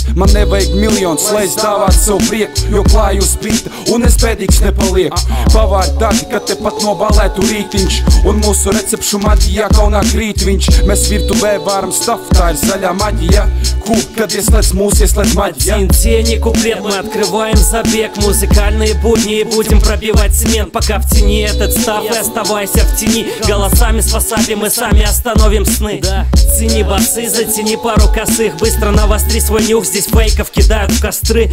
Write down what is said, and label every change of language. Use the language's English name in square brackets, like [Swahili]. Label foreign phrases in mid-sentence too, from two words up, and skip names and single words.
[Latvian] Man nevajag miljons, lai es dāvātu sev prieku, jo klāju uz bīta, un es pēdīgs nepalieku. Pavāri tādi, ka te pat nobalētu rītiņš, un mūsu recepšu maģijā kaunā krīt viņš. Mēs virtuvē vāram stafu, tā ir zaļā maģija. Kad ieslēdz mūs, ieslēdz maģija. [Russian] Тени куплет, мы открываем забег. Музыкальные будни, будем пробивать цемент. Пока в тени этот став, и оставайся в тени. Голосами с васаби мы сами остановим сны. Цени басы, затяни пару косых. Быстро навостри свой нюх, здесь фейков кидают в костры.